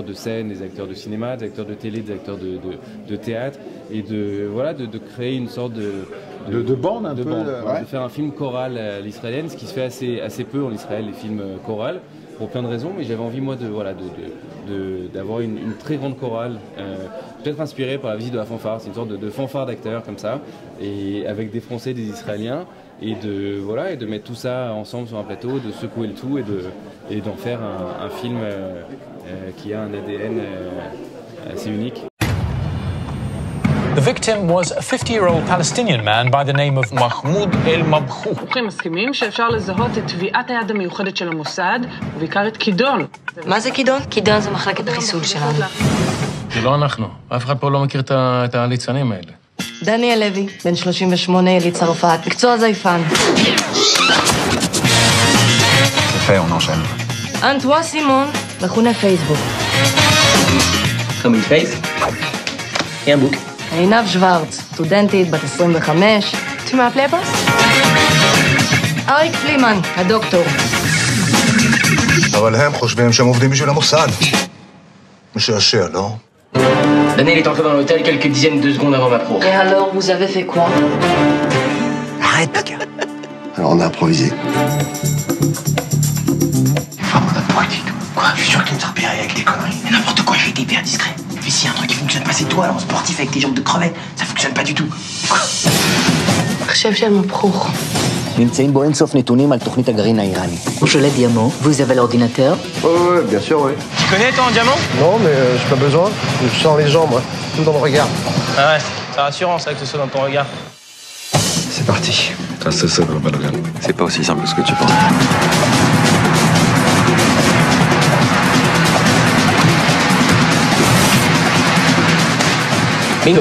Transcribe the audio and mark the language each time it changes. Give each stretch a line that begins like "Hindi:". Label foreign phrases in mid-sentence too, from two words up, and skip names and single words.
French: de scène, des acteurs de cinéma, des acteurs de télé, des acteurs de théâtre, et de créer une sorte de bande un peu, de faire un film choral à l'israélienne, ce qui se fait assez peu en Israël, les films chorales, pour plein de raisons, mais j'avais envie moi d'avoir une très grande chorale, peut-être inspirée par la visite de la fanfare. C'est une sorte de fanfare d'acteurs comme ça, et avec des Français, des Israéliens, et de mettre tout ça ensemble sur un plateau, de secouer le tout et d'en faire un film qui a un ADN assez unique.
English: The victim was a 50-year-old Palestinian man by the name of Mahmoud El-Mabkhou.
Hebrew: מומחים מסכימים שאפשר לזהות את טביעת היד המיוחדת של המוסד, ובעיקר את כידון. מה זה כידון? כידון זה מחלקת החיסול שלנו. זה לא אנחנו. אף אחד פה לא מכיר את הליצנים האלה. דניאל לוי, בן 38, יליד צרפת, מקצוע זייפן. יפה,
French: on enchaîne.
Hebrew: אנטואה סימון, מכונה פייסבוק.
French: Comme une face et un bouc.
Hebrew: עינב שוורץ, סטודנטית, בת 25.
French: Tu m'as appelé boss?
Hebrew: אריק פלימן, הדוקטור. אבל הם חושבים שהם עובדים בשביל המוסד. משעשע, לא?
French: Daniel est entré dans l'hôtel quelques dizaines de secondes avant ma pro. Et alors, vous avez fait quoi? Arrête, Pika. Alors on a improvisé. Enfin, mon autre poids, quoi? Je suis sûr que tu nous as repéré avec des conneries. Mais n'importe quoi, j'ai été hyper discret. Puis s'il y a un truc qui fonctionne pas, c'est toi, alors sportif avec tes jambes de crevette. Ça fonctionne pas du tout. Quoi?
Hebrew: חשב שהם הפוך. נמצאים בו אינסוף נתונים על תוכנית הגרעין האיראני.
French: Je l'ai diamant. Vous avez l'ordinateur? Ouais, bien sûr, oui. Tu connais ton diamant? Non, mais j'ai pas besoin. Je sens les gens, moi. Tout dans le regard. Ah ouais, c'est rassurant ça que ce soit dans ton regard. C'est parti. C'est ça, Balogan. C'est pas aussi simple que ce que tu penses. Bingo.